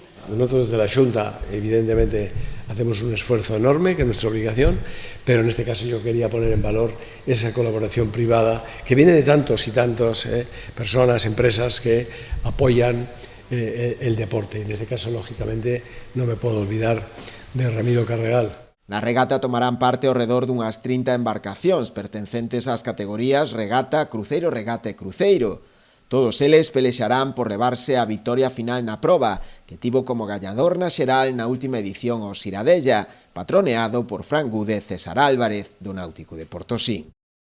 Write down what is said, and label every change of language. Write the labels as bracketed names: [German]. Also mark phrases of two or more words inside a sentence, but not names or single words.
[Spanish] Nosotros desde la Xunta, evidentemente, hacemos un esfuerzo enorme, que es nuestra obligación, pero en este caso yo quería poner en valor esa colaboración privada que viene de tantos y tantas personas, empresas que apoyan el deporte. En este caso, lógicamente, no me puedo olvidar de Ramiro Carregal. [Galician] Na regata tomarán parte ao redor dunhas 30 embarcacións pertencentes ás categorías regata, cruceiro, regata e cruceiro. Todos eles pelexarán por levarse a vitoria final na proba, que tivo como gañador na xeral na última edición o Siradella, patroneado por Fran Gude e César Álvarez, do Náutico de Portosín.